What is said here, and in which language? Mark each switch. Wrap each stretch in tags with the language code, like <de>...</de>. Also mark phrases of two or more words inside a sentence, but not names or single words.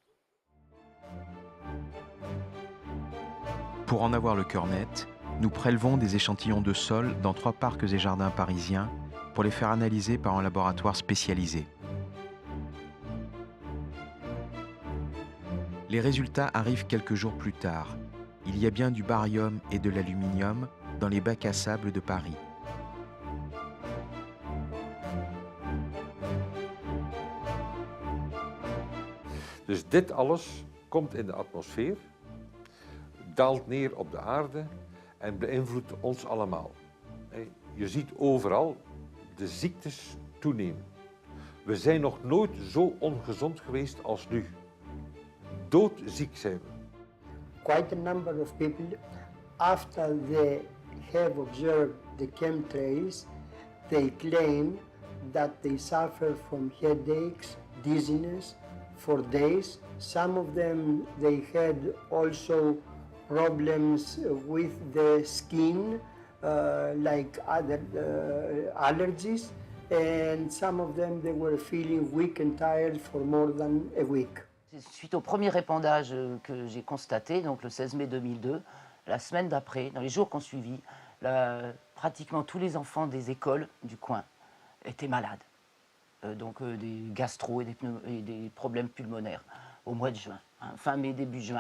<fr>Pour en avoir le cœur net, nous prélevons des échantillons de sol dans 3 parcs et jardins parisiens pour les faire analyser par un laboratoire spécialisé. Les résultats arrivent quelques jours plus tard. Il y a bien du barium et de l'aluminium dans les bacs à sable de Paris.</fr> <nl>Dus dit alles komt in de atmosfeer, daalt neer op de aarde en beïnvloedt ons allemaal. Je ziet overal de ziektes toenemen. We zijn nog nooit zo ongezond geweest als nu. Doodziek zijn we.</nl> <en>Quite a number of people, after they have observed the chemtrails, they claim that they suffer from headaches, dizziness for days. Some of them, they had also problems with the skin, like other allergies, and some of them, they were feeling weak and tired for more than a week.</en> <fr>Suite au premier épandage que j'ai constaté, donc le 16 mai 2002, la semaine d'après, dans les jours qui ont suivi, pratiquement tous les enfants des écoles du coin étaient malades. Donc des gastro et des problèmes pulmonaires au mois de juin, fin mai, début juin.</fr>